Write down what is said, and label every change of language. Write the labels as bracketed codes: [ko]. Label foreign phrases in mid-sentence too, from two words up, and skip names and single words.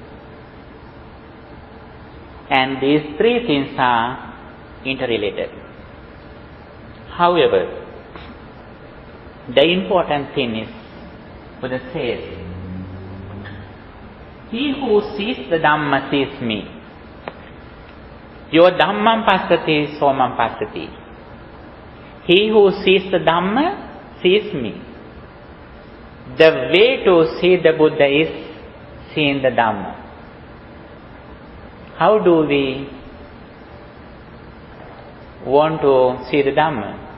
[en] And these three things are interrelated. However, the important thing is, Buddha says, he who sees the Dhamma sees me. [pi] Your Dhammam passati, somam passati. [en] He who sees the Dhamma sees me. The way to see the Buddha is seeing the Dhamma. How do we want to see the Dhamma?